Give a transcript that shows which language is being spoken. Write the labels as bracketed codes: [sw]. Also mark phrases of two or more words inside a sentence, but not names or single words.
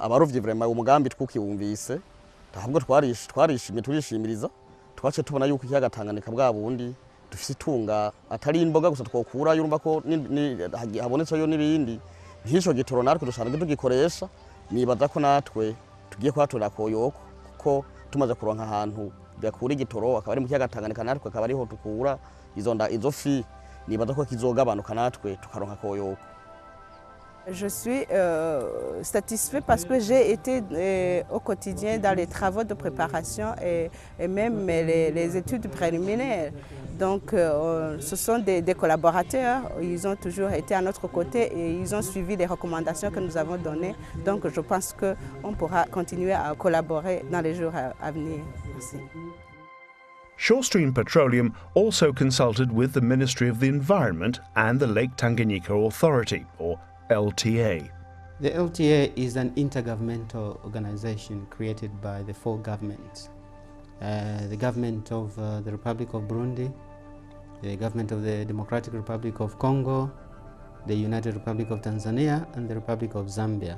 [rn] Abarovyi vraiment umugambi twukiwumvise, ntabwo twarishimye turishimiriza, twace tubona yuko ikiyaga Tanganyika bwa bundi dufise itunga atari imboga gusa twokura, yurumva ko habonetseyo n'ibindi nk'icyo gitoro natwe dusanzwe tugikoresha. Nibaza ko natwe tugiye kwatura koyoko kuko tumaze kuronka ahantu bakura igitoro akaba ari mu kiyaga Tanganyika, natwe akaba ariho tukura izo fi. Nibaza ko kizogabanuka natwe tukaronka koyoko. [fr] Je suis satisfait parce que j'ai été au quotidien dans les travaux de préparation et même les études préliminaires. Donc ce sont des collaborateurs, ils ont toujours été à notre côté et ils ont suivi les recommandations que nous avons données. Donc je pense qu'on pourra continuer à collaborer dans les jours à venir. Merci. [en] Shore Stream Petroleum also consulted with the Ministry of the Environment and the Lake Tanganyika Authority, or LTA. The LTA is an intergovernmental organization created by the 4 governments. The government of the Republic of Burundi, the government of the Democratic Republic of Congo, the United Republic of Tanzania, and the Republic of Zambia.